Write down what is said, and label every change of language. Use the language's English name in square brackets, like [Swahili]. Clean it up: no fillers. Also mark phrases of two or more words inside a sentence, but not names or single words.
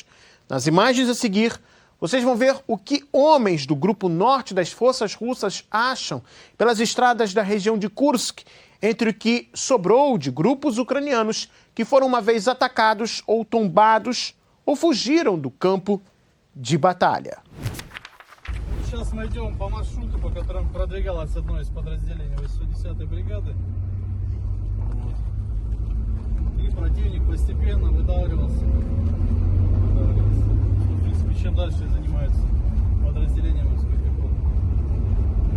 [Portuguese] Nas imagens a seguir, vocês vão ver o que homens do grupo norte das forças russas acham pelas estradas da região de Kursk, entre o que sobrou de grupos ucranianos que foram uma vez atacados ou tombados ou fugiram do campo de batalha. [Russian] Сейчас мы идем по маршруту, по которому продвигалось одно из подразделений 810-й бригады. Вот. И противник постепенно выдавливался. В принципе, чем дальше занимаются подразделения морской пехоты.